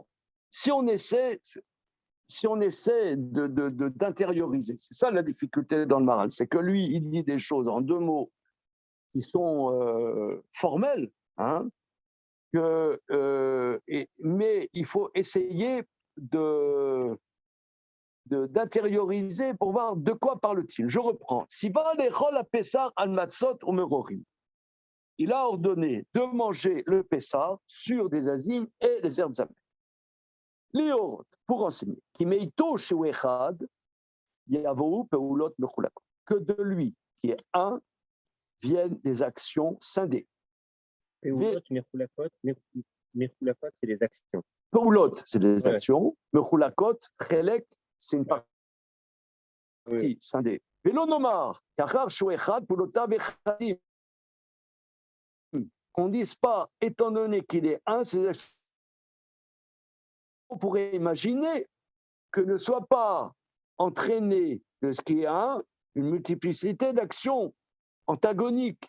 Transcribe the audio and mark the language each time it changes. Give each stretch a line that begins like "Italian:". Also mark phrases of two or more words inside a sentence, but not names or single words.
French: Si on essaie d'intérioriser, c'est ça la difficulté dans le Maral, c'est que lui, il dit des choses en deux mots qui sont formels, hein, mais il faut essayer d'intérioriser pour voir de quoi parle-t-il. Je reprends.
Hebrew: ציוה לאכול הפסח על מצות ומרורים.
French: Il a ordonné de manger le Pessah sur des azimes et les herbes amères.
Hebrew: Lior,
French: pour enseigner,
Hebrew: כי ממנו שהוא אחד יבואו פעולות מחולקות,
French: que de lui, qui est un, viennent des actions scindées.
Hebrew: פעולות מחולקות,
French: c'est les actions. Peulot, c'est des actions. Mechulakot, chelek, c'est une partie scindée.
Hebrew: ולא נאמר כאשר שהוא אחד פעולותיו אחדים.
French: Qu'on ne dise pas, étant donné qu'il est un, on pourrait imaginer que ne soit pas entraîné de ce qui est un, une multiplicité d'actions antagoniques.